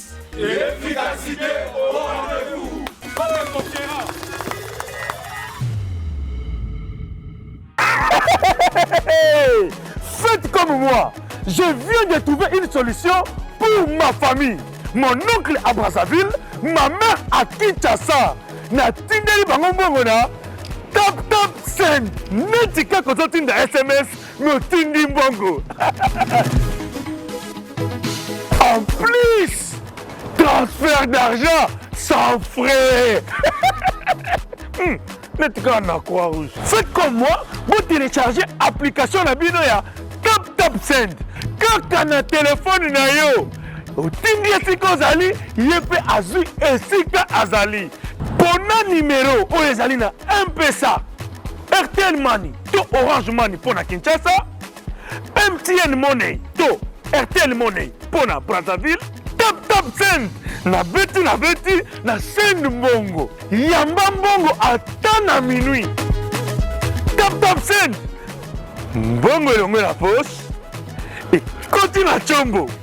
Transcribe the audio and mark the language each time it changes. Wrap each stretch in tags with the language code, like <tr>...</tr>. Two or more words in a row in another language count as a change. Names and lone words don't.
<fr>L'efficacité au rendez-vous. Faites comme moi. Je viens de trouver une solution pour ma famille. Mon oncle à Brazzaville, ma mère à Kinshasa.</fr> <ln>Na tindeli bango mbongo na tap send. Netika kozotinda SMS no tindi mbongo.</ln> <fr>En plus, transfert d'argent sans frais.</fr> <ln>Netika na</ln> <fr>Croix-Rouge. Faites comme moi, vous téléchargez l'application</fr> <ln>na bino ya</ln> <fr>tap send.</fr> <ln>Kaka na téléphone na yo. otindi esika ozali ye mpe azwi esika azali. Pona numéro oyo ezali na M-Pesa, RTL Money to Orange Money pona Kinshasa, MTN Money to RTL Money pona Brazzaville, Tap Send na beti na Send Mbongo, yamba mbongo ata na minuit. Tap Send mbongo elongo na poche ekoti na chombo.</ln>